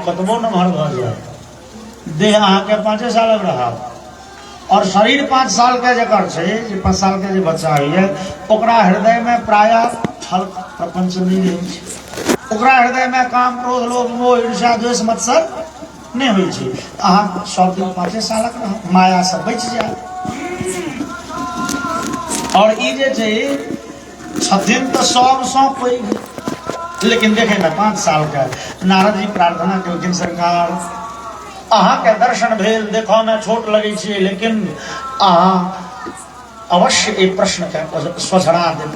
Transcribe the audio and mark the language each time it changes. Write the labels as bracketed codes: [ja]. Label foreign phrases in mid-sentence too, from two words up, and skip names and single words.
[mai] कतबो नमहर भ जाए, देह अहाँ के 5 सालक रहा, और शरीर 5 साल के जकर छे, जे 5 साल के जे बच्चा है ओकरा हृदय में प्रायः छल प्रपंच नहीं रहै छै, ओकरा हृदय में काम क्रोध लोभ मोह ईर्ष्या द्वेष मत्सर नहीं होइ छै। अहाँ सब दिन 5 सालक रह, माया से बच जाए। और ई जे छै छथिन तो सबसँ पैघ, लेकिन देखे ना 5 साल का नारद जी प्रार्थना केलखिन सरकार अहाँ के दर्शन भेल, देखो में छोट लगे छी, लेकिन अहाँ अवश्य एक प्रश्न के सोझरा देबू।